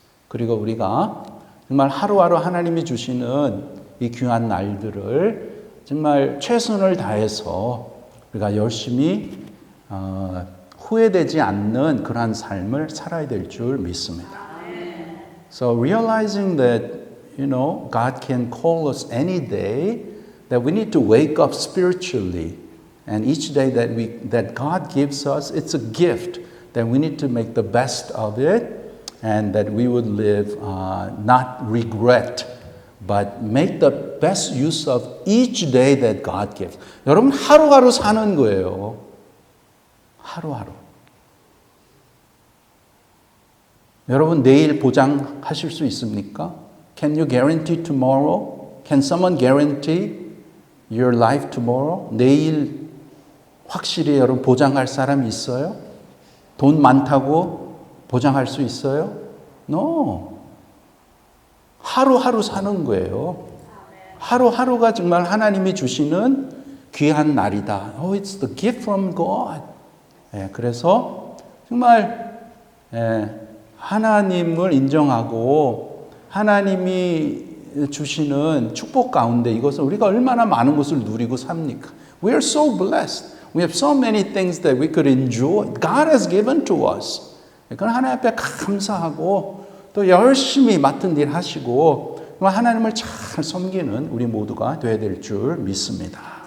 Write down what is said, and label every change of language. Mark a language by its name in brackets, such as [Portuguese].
[Korean] 그리고 우리가 정말 하루하루 하나님이 주시는 이 귀한 날들을 정말 최선을 다해서 우리가 열심히 후회되지 않는 그러한 삶을 살아야 될 줄 믿습니다. [English] So realizing that, God can call us any day, that we need to wake up spiritually. And each day that God gives us, it's a gift that we need to make the best of it and that we would live not regret, but make the best use of each day that God gives. [Korean] 여러분 하루하루 사는 거예요. 하루하루. 여러분 내일 보장하실 수 있습니까? [English] Can you guarantee tomorrow? Can someone guarantee your life tomorrow? [Korean] 내일 확실히 여러분 보장할 사람이 있어요? 돈 많다고 보장할 수 있어요? No. 하루하루 사는 거예요. 하루하루가 정말 하나님이 주시는 귀한 날이다. [English] Oh, it's the gift from God. [Korean] 그래서 정말 하나님을 인정하고 하나님이 주시는 축복 가운데 이것을 우리가 얼마나 많은 것을 누리고 삽니까? [English] We are so blessed. We have so many things that we could enjoy. God has given to us. [Korean] 그건 하나님 앞에 감사하고 또 열심히 맡은 일 하시고 하나님을 잘 섬기는 우리 모두가 되어야 될 줄 믿습니다.